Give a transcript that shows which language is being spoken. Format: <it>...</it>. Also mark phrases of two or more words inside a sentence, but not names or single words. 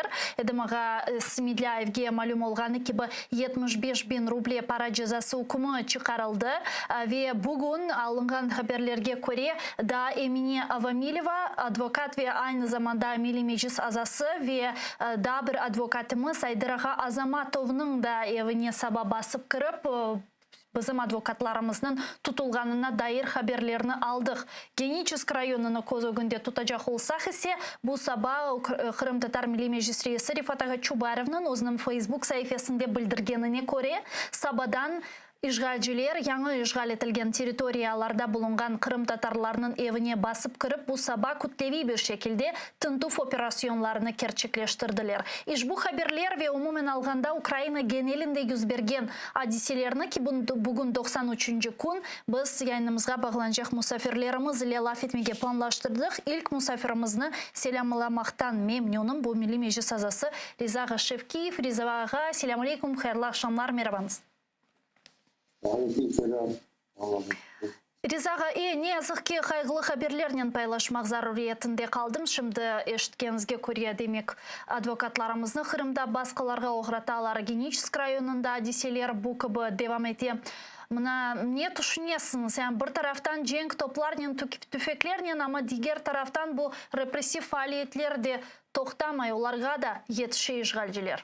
<crh>Edem Ağa Semidlayev'e malum olğanı gibi 75.000 ruble para cezası hükümü çıkarıldı ve bugün alıngan haberlerge göre da Emine Avamilova advokat ve aynı zamanda Milli Meclis azası ve da bir advokatımız Aydar Ağa Azamatov'un da evine sabah basıp kırıp bizim advokatlarımızın tutulganına dair haberlerini aldık. Geniçisk rayonunu göz önünde tutacak olsak ise bu sabah Kırım Tatar Milli Meclis Reisi Rifat Ağa Çubarov'un özünün Facebook sayfasında bildirgenine göre sabahdan İşgalciler yanı işgal etilgen teritoriyalarda bulungan Kırım Tatarlarının evine basıp kırıp bu sabah kütlevi bir şekilde tintuf operasyonlarını gerçekleştirdiler. İş bu haberler ve umumen alganda Ukrayna genelinde yüz bergen hadiselerini ki bugün 93. gün biz yayınımızga bağlanacak musafirlerimiz ile laf etmeye planlaştırdık. İlk musafirimizni selamlamaktan memnunum. Bu Milli Meclis azası Riza Ağa Şevkiyev. Riza Ağa, selamun aleyküm, hayırlı akşamlar, merhabanız. Riza Ağa, ne yazık ki kaygılı haberlerle paylaşmak zaruriyetinde kaldım. Şimdi eşitkenizge göre demek advokatlarımızın Kırım'da baskılarga uğrataları Geniçisk rayonunda hadiseler bu gibi devam ete. Mına ne düşünüyorsunuz? Yani bir taraftan cenk toplarla, tüfeklerle ama diğer taraftan bu represif faaliyetler de toxtamay, onlarga da yetişiyor işgalciler.</crh>